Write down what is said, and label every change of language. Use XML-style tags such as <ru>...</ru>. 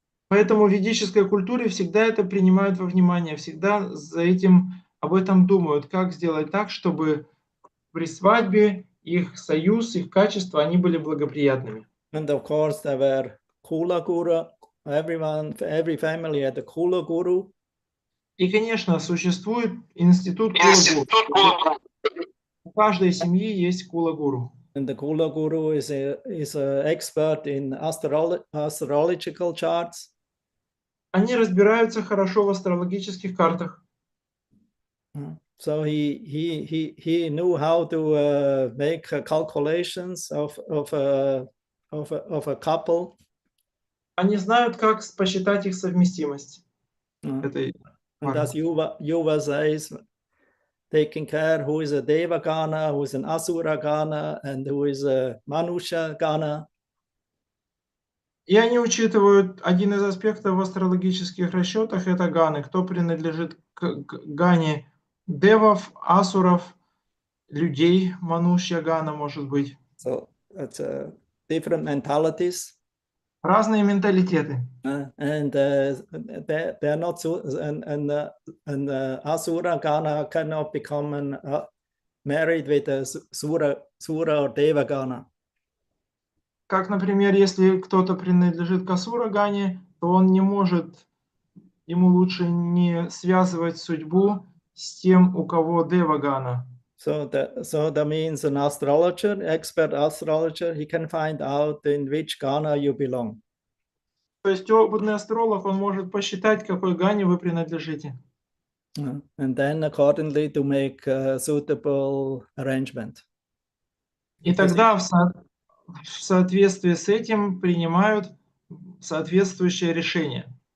<ru>Поэтому в ведической культуре всегда это принимают во внимание, всегда об этом думают, как сделать так, чтобы при свадьбе их союз, их качества, они были благоприятными.</ru> <en>And of course, there were Kula Guru. Every family had a Kula Guru.</en> <ru>И, конечно, существует институт Кула-гуру. У каждой семьи есть Кула-гуру.</ru> <en>And the Kula Guru is an expert in astrological charts.</en> <ru>Они разбираются хорошо в астрологических картах.</ru> <en>So he knew how to make calculations of a couple.</en> <ru>Они знают, как посчитать их совместимость.</ru> <en>And as Yuva says, taking care who is a Deva Gana, who is an Asura Gana, and who is a Manusha Gana.</en> <ru>И они учитывают один из аспектов в астрологических расчетах, это ганы, кто принадлежит к гане девов, асуров, людей, манушья гана, может быть.</ru> <en>So it's different mentalities.</en> <ru>Разные менталитеты.</ru> <en>And they're not so, and Asura Gana cannot become married with a Sura or Deva Gana.</en> <ru>Как, например, если кто-то принадлежит к асура-гане, то он не может, ему лучше не связывать судьбу с тем, у кого дева-гана.</ru> <en>So that means an astrologer, expert astrologer, he can find out in which Ghana you belong.</en> <ru>То есть опытный астролог, он может посчитать, к какой гане вы принадлежите.</ru> <en>And then accordingly to make a suitable arrangement.</en> <ru>И тогда в соответствии с этим принимают соответствующее решение.</ru>